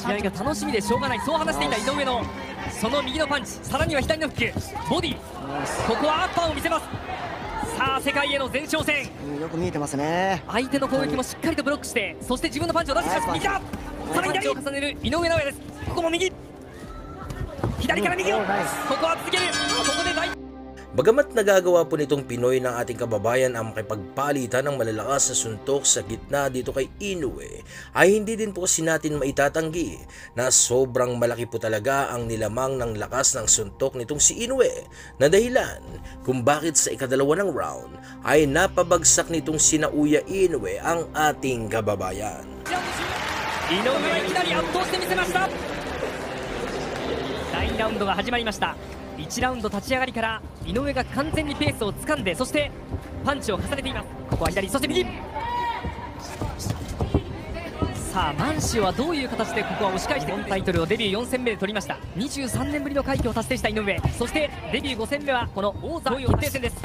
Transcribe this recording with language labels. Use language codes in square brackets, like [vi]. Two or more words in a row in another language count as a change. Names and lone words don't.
[ja] 試合が楽しみでしょうがない、そう話していた井上のその右のパンチ、さらには左のフックボディ、ここはアッパーを見せます。さあ世界への前哨戦、よく見えてますね。相手の攻撃もしっかりとブロックして、そして自分のパンチを出してきます。右ださらに左を重ねる井上尚弥です。ここも右、左から右を、ここは続ける。ここで大 [tl] Bagamat nagagawa po nitong Pinoy ng ating kababayan ang makipagpalitan ng malalakas na suntok sa gitna dito kay Inoue, ay hindi din po kasi natin maitatanggi na sobrang malaki po talaga ang nilamang ng lakas ng suntok nitong si Inoue, na dahilan kung bakit sa ikadalawa ng round ay napabagsak nitong si Naoya Inoue ang ating kababayan. [ja] 井上はいきなり圧倒してみせました。第2ラウンドが始まりました。1ラウンド立ち上がりから井上が完全にペースを掴んで、そしてパンチを重ねています。ここは左、そして右。さあマンシオはどういう形でここは押し返して本タイトルをデビュー4戦目で取りました。23年ぶりの快挙を達成した井上、そしてデビュー5戦目はこの王座決定戦です。